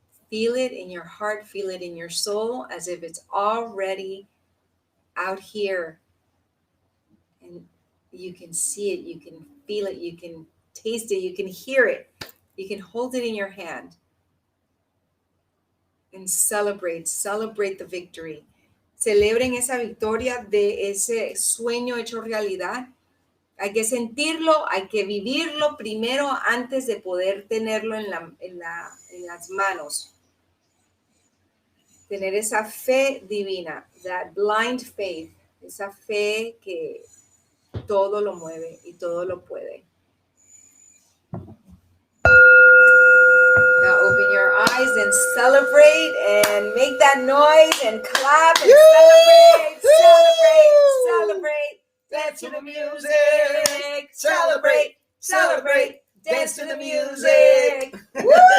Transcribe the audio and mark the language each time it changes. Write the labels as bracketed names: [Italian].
[English] Feel it in your heart, feel it in your soul as if it's already out here. And you can see it, you can feel it, you can taste it, you can hear it. You can hold it in your hand and celebrate the victory. [Spanish] Celebren esa victoria de ese sueño hecho realidad. Hay que sentirlo, hay que vivirlo primero antes de poder tenerlo en las manos. Tener esa fe divina, [English] that blind faith, [Spanish] esa fe que todo lo mueve y todo lo puede. [English] Now open your eyes and celebrate and make that noise and clap and celebrate. Dance to the music. Celebrate. Dance to the music. Woo!